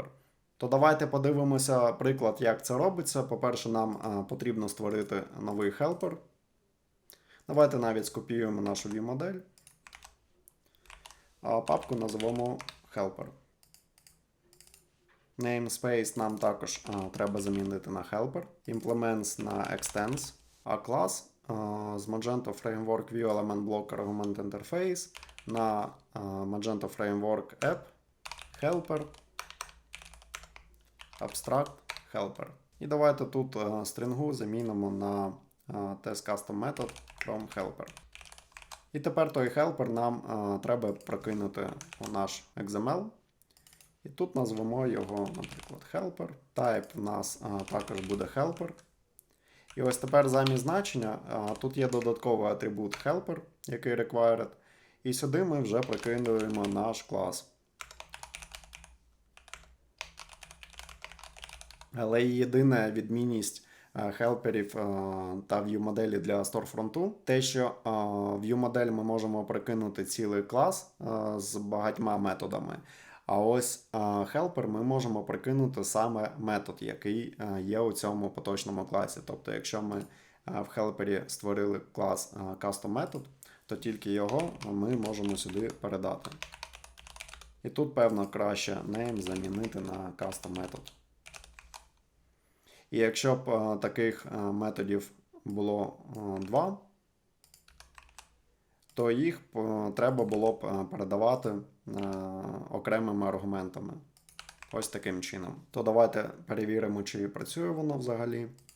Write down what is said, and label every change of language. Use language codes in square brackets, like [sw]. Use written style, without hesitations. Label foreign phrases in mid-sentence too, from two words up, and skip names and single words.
[uk] То давайте подивимося приклад, як це робиться. По-перше, нам потрібно створити новий helper. Давайте навіть скопіюємо нашу viewModel, а папку назвемо helper. Namespace нам також треба замінити на helper, implements на extends, а клас з Magento Framework View Element Block Argument Interface на Magento Framework App, helper, abstract, helper. І давайте тут стрінгу замінимо на [en] testCustom-method from helper. [uk] І тепер той helper нам треба прокинути у наш XML. І тут назвемо його, наприклад, helper. Type у нас також буде helper. І ось тепер замість значення тут є додатковий атрибут helper, який required. І сюди ми вже прикидуємо наш клас. Але єдина відмінність хелперів та ViewModel для сторфронту, те, що в ViewModel ми можемо прикинути цілий клас з багатьма методами. А ось helper ми можемо прикинути саме метод, який є у цьому поточному класі. Тобто, якщо ми в helper створили клас [en] custom method, [uk] то тільки його ми можемо сюди передати. І тут, певно, краще name замінити на [en] custom method. [uk] І якщо б таких методів було 2, то їх треба було б передавати окремими аргументами. Ось таким чином. То давайте перевіримо, чи працює воно взагалі.